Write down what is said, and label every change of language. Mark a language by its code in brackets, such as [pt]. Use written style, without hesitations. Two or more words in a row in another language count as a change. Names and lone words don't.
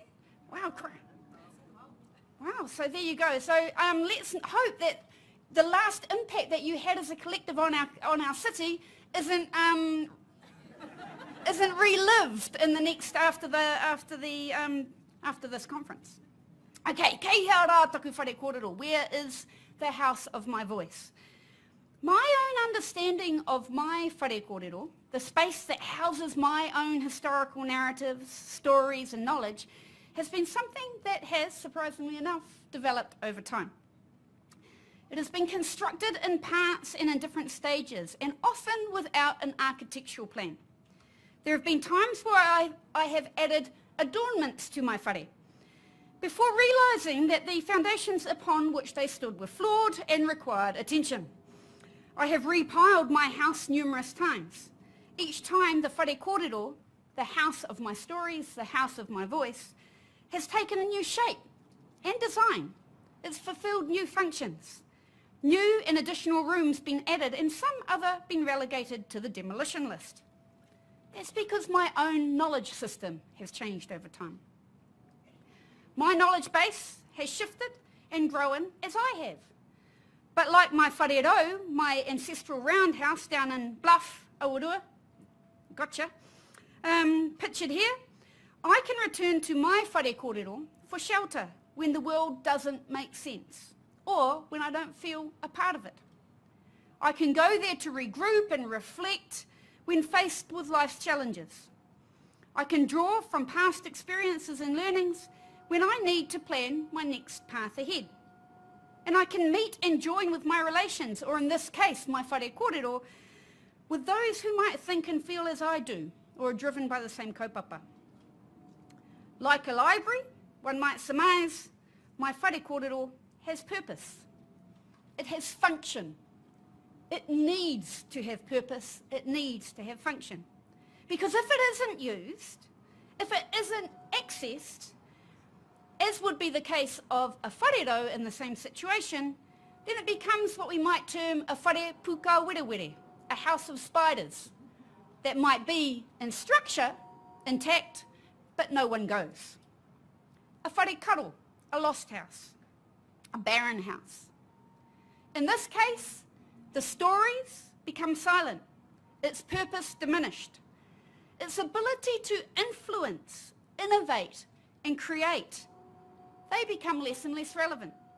[en] Wow, wow, so there you go. So let's hope that the last impact that you had as a collective on our city isn't relived in the next after this conference. [mi] Okay, kei hiara taku whare kōrero. [en] Where is the house of my voice? My own understanding of my [mi] whare kōrero, [en] the space that houses my own historical narratives, stories and knowledge, has been something that has, surprisingly enough, developed over time. It has been constructed in parts and in different stages, and often without an architectural plan. There have been times where I have added adornments to my whare, before realising that the foundations upon which they stood were flawed and required attention. I have repiled my house numerous times. Each time the [mi] whare kōrero, [en] the house of my stories, the house of my voice, has taken a new shape and design. It's fulfilled new functions. New and additional rooms been added and some other been relegated to the demolition list. That's because my own knowledge system has changed over time. My knowledge base has shifted and grown as I have. But like my whare, my ancestral roundhouse down in Bluff, Aurua, gotcha, pictured here, I can return to my [mi] whare kōrero [en] for shelter when the world doesn't make sense or when I don't feel a part of it. I can go there to regroup and reflect when faced with life's challenges. I can draw from past experiences and learnings when I need to plan my next path ahead. And I can meet and join with my relations, or in this case, my [mi] whare kōrero, [en] with those who might think and feel as I do, or are driven by the same kaupapa. Like a library, one might surmise, my [mi] whare kōrero [en] has purpose. It has function. It needs to have purpose. It needs to have function. Because if it isn't used, if it isn't accessed, as would be the case of a whare in the same situation, then it becomes what we might term a [mi] whare puka were were, [en] a house of spiders that might be in structure, intact, but no one goes. A [mi] whare karo, [en] a lost house, a barren house. In this case, the stories become silent, its purpose diminished, its ability to influence, innovate, and create, they become less and less relevant.